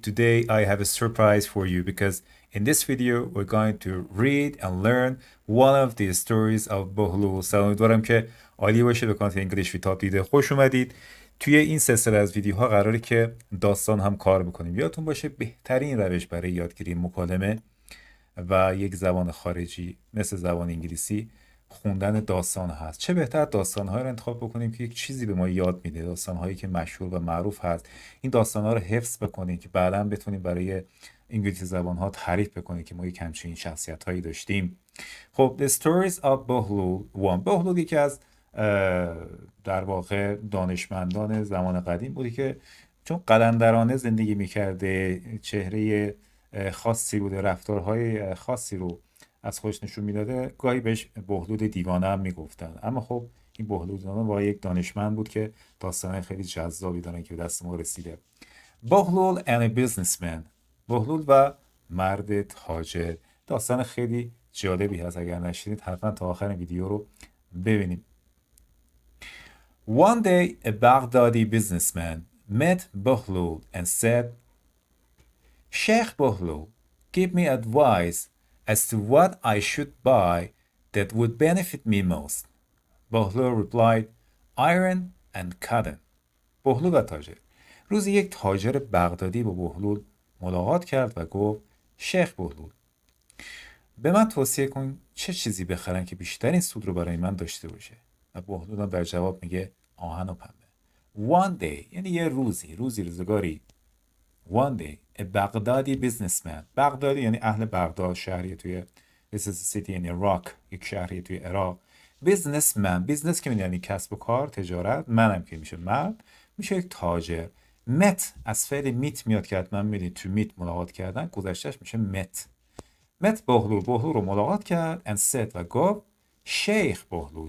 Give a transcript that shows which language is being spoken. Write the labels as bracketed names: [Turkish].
[English] Today, I have a surprise for you because in this video, we're going to read and learn one of the stories of Bahlul. [Persian] امیدوارم که عالی باشه. به کانال انگلیش ویت آبدیده خوش اومدید. توی این سلسله از ویدیوها قراره که داستان هم کار بکنیم. یادتون باشه بهترین روش برای یادگیری مکالمه و یک زبان خارجی مثل زبان انگلیسی خوندن داستان هست. چه بهتر داستان‌هایی رو انتخاب بکنیم که یک چیزی به ما یاد میده، داستان‌هایی که مشهور و معروف هست. این داستان‌ها رو حفظ بکنیم که بعداً بتونیم برای انگلیسی زبان‌ها تعریف بکنیم که ما یک همچین شخصیت‌هایی داشتیم. [English] خب The Stories of Bahlul 1. [Persian] بهلول یکی از در واقع دانشمندان زمان قدیم بودی که چون قلندرانه زندگی میکرده، چهره خاصی بوده، رفتارهای خاصی رو از خودش نشون میداده، گاهی بهش بهلول دیوانه هم میگفتن. اما خب این بهلول دیوانه واقعا یک دانشمند بود که داستان خیلی جذابی دارن که به دست ما رسیده. [English] Bahlul and a businessman. [Persian] بهلول و مرد تاجر. داستان خیلی جالبی هست، اگر نشدید حتما تا آخر ویدیو رو ببینیم. [English] One day a Baghdadi businessman met Behloul and said, Sheikh Behloul, give me advice as to what I should buy that would benefit me most. Behloul replied, iron and cotton. [Persian] بهلول و تاجر. روزی یک تاجر بغدادی با بهلول ملاقات کرد و گفت شیخ بهلول، به من توصیه کن چه چیزی بخرم که بیشترین سود رو برای من داشته باشه. و بهلول در جواب میگه آهن و پنبه. [English] One day [Persian] یعنی یه روزگاری. [English] One day a Baghdadi businessman. [Persian] بغدادی یعنی اهل بغداد، شهری توی [English] This is a city in Iraq، [Persian] یک شهری توی عراق. Business که یعنی کسب و کار، تجارت. منم که میشه مرد، میشه یک تاجر. met از فعل میت میاد که حتما میدید تو میت ملاقات کردن، گذشتهش میشه met بهلول رو ملاقات کرد [English] and said [Persian] و گفت شیخ بهلول.